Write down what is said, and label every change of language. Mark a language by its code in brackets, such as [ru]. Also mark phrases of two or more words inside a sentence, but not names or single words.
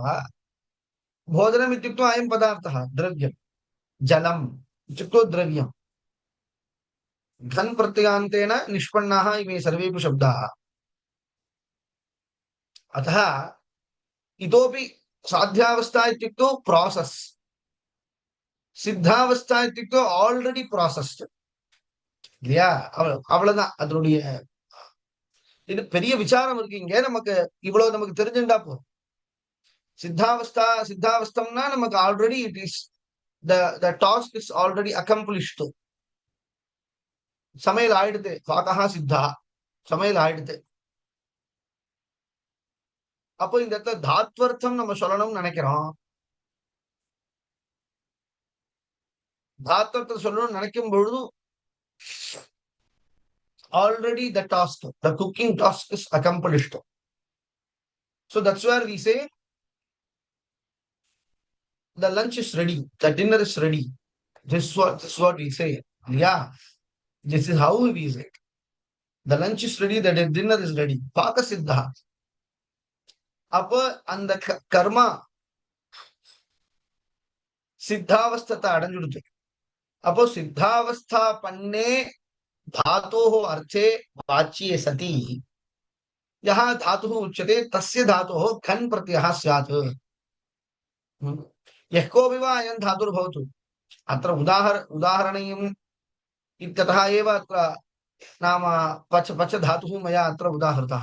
[sa] भोजनम् इत्युक्तौ अयं पदार्थः द्रव्यम्। जलम् इत्युक्तौ द्रव्यम्। घन् प्रत्ययान्तेन निष्पन्नाः इमे सर्वेपि शब्दाः। अतः इतोपि साध्यावस्था इत्युक्तौ प्रोसेस्, सिद्धावस्था इत्युक्तौ [en] already processed [ta] இல்லையா? அவ்வளவுதான் அதனுடைய இது. பெரிய விசாரம் இருக்கு இங்க. நமக்கு இவ்வளவு நமக்கு தெரிஞ்சுட்டா போதும். சித்தாவஸ்தம்னா நமக்கு [en] already it is the task is already accomplished. [ta] சமையல் ஆயிடுது, [sa] पाक सिद्ध, [ta] சமையல் ஆயிடுது. அப்போ இந்த இடத்துல தாத்வர்த்தம் நம்ம சொல்லணும்னு நினைக்கிறோம். தாத்வர்த்தத்தை சொல்லணும்னு நினைக்கும் பொழுது [en] already the task, the cooking task is accomplished. So that's where we say the lunch is ready, the dinner is ready. This is what we say. Yeah, this is how we say it. The lunch is ready, the dinner is ready. [sa] पाक सिद्ध. [ta] அப்போ அந்த கர்மா சித்தாவஸ்தத்தை அடைஞ்சுடுது. அப்போ சித்தாவஸ்தா பண்ணே [sa] धातोः अर्थे वाच्ये सति यः धातुः उच्यते तस्य धातोः घन् प्रत्ययः स्यात्। यः कोऽपि वा अयं धातुर्भवतु, अत्र उदाहरणीयम् इत्यतः एव अत्र नाम पच धातुः मया अत्र उदाहृतः।